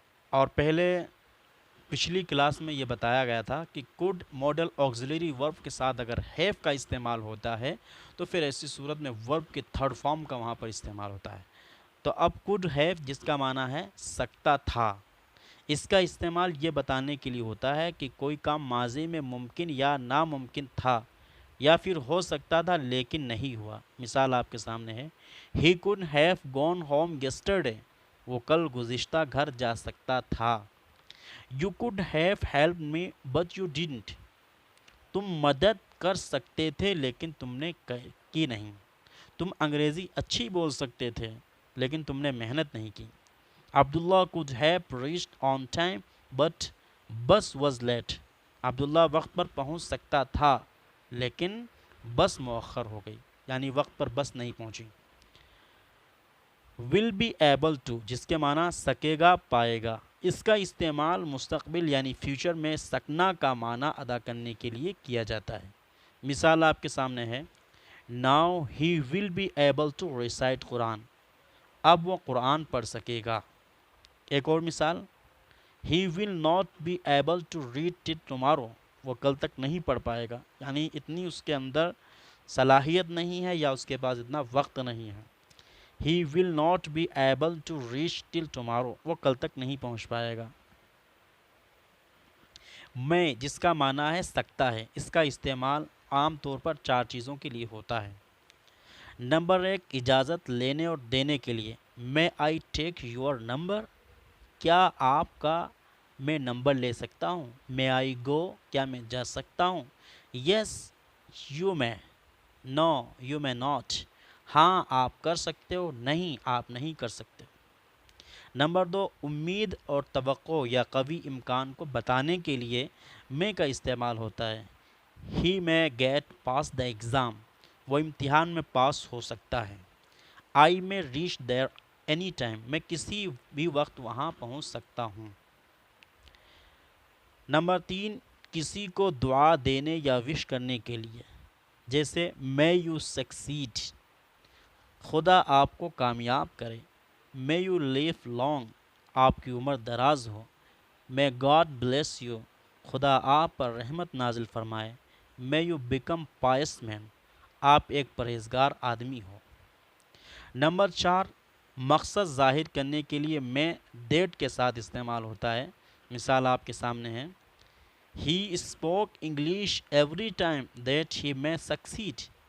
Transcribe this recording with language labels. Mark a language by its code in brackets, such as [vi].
[ur] اور پچھلی کلاس میں یہ بتایا گیا تھا کہ could ماڈل آکسیلری ورب کے ساتھ اگر have کا استعمال ہوتا ہے تو پھر ایسی صورت میں ورب کے تھرڈ فارم کا وہاں پر استعمال ہوتا ہے. تو اب could have جس کا معنی ہے سکتا تھا، اس کا استعمال یہ بتانے کے لیے ہوتا ہے کہ کوئی کام ماضی میں ممکن یا ناممکن تھا یا پھر ہو سکتا تھا لیکن نہیں ہوا. مثال آپ کے سامنے ہے [en] he could have gone home yesterday. [ur] وہ کل گزشتہ گھر جا سکتا تھا. [en] you could have helped me but you didn't. [ur] تم مدد کر سکتے تھے لیکن تم نے کی نہیں. تم انگریزی اچھی بول سکتے تھے لیکن تم نے محنت نہیں کی. [en] Abdullah could have reached on time but bus was late. [ur] عبداللہ وقت پر پہنچ سکتا تھا لیکن بس مؤخر ہو گئی، یعنی وقت پر بس نہیں پہنچی. will be able to جس کے معنی سکے گا، پائے گا، اس کا استعمال مستقبل یعنی فیوچر میں سکنا کا معنی ادا کرنے کے لیے کیا جاتا ہے. مثال آپ کے سامنے ہے [en] now he will be able to recite Quran. [ur] اب وہ قرآن پڑھ سکے گا. ایک اور مثال [en] he will not be able to read till tomorrow. [ur] وہ کل تک نہیں پڑھ پائے گا، یعنی اتنی اس کے اندر صلاحیت نہیں ہے یا اس کے پاس اتنا وقت نہیں ہے. [en] he will not be able to reach till tomorrow. [ur] وہ کل تک نہیں پہنچ پائے گا. میں جس کا معنی ہے سکتا ہے، اس کا استعمال عام طور پر 4 چیزوں کے لیے ہوتا ہے. نمبر 1، اجازت لینے اور دینے کے لیے. [en] may I take your number؟ [ur] کیا آپ کا میں نمبر لے سکتا ہوں. [en] may I go؟ [ur] کیا میں جا سکتا ہوں. [en] yes you may، no you may not. [ur] ہاں آپ کر سکتے ہو، نہیں آپ نہیں کر سکتے. نمبر 2، امید اور توقع یا قوی امکان کو بتانے کے لیے میں کا استعمال ہوتا ہے. [en] he may get past the exam. [ur] وہ امتحان میں پاس ہو سکتا ہے. [en] I may reach there any time. [ur] میں کسی بھی وقت وہاں پہنچ سکتا ہوں. نمبر 3، کسی کو دعا دینے یا وش کرنے کے لیے، جیسے [en] may you succeed. [ur] خدا آپ کو کامیاب کرے. [en] may you live long. [ur] آپ کی عمر دراز ہو. [en] may God bless you. [ur] خدا آپ پر رحمت نازل فرمائے. [en] may you become pious man. [ur] آپ ایک پرہیزگار آدمی ہو. نمبر 4، مقصد ظاہر کرنے کے لیے میں دیٹ کے ساتھ استعمال ہوتا ہے. مثال آپ کے سامنے ہے [en] he spoke English every time that he may succeed.